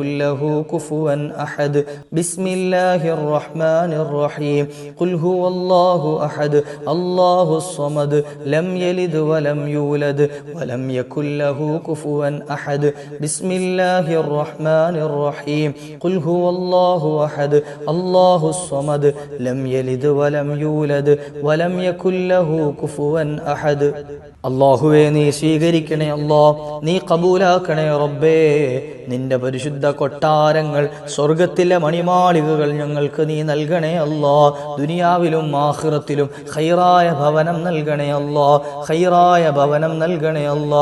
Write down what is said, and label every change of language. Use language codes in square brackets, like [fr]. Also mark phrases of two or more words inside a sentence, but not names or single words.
[ar] له كفوا أحد بسم الله الرحمن الرحيم قل هو الله أحد الله الصمد لم يلد ولم يولد ولم يكن له كفوا أحد بسم الله الرحمن الرحيم قل هو الله أحد الله الصمد لم يلد ولم يولد ولم يكن له كفوا أحد. [ml] അല്ലാഹുവേ നീ സ്വീകരിക്കണേ അല്ലാ, നീ ഖബൂലാക്കണേ റബ്ബേ. നിന്റെ പരിശുദ്ധ കൊട്ടാരങ്ങൾ, സ്വർഗത്തിലെ മണിമാളികകൾ ഞങ്ങൾക്ക് നീ നൽകണേ അല്ലാ. ദുനിയാവിലും ആഖിറത്തിലും ഖൈറായ ഭവനം നൽകണേ അല്ലാ, ഖൈറായ ഭവനം നൽകണേ അല്ലാ.